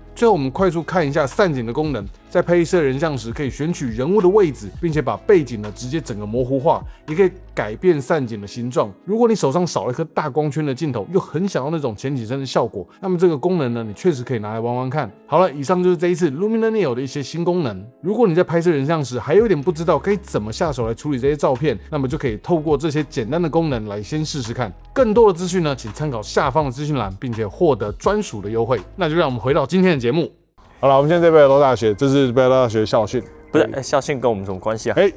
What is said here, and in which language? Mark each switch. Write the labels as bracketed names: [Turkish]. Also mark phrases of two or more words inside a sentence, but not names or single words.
[Chinese] 最後，我們快速看一下散景的功能。在拍攝人像時，可以選取人物的位置，並且把背景呢直接整個模糊化，也可以改變散景的形狀。如果你手上少了一顆大光圈的鏡頭，又很想要那種前景深的效果，那麼這個功能呢，你確實可以拿來玩玩看。好了，以上就是這一次 Luminar Neo 的一些新功能。如果你在拍攝人像時還有點不知道該怎麼下手來處理這些照片，那麼就可以透過這些簡單的功能來先試試看。更多的資訊呢，請參考下方的資訊欄，並且獲得專屬的優惠。那就讓我們回到今天的節目。好了，我們現在在北海道大學，這是北海道大學的校訓。不是，校訓跟我們什麼關係啊？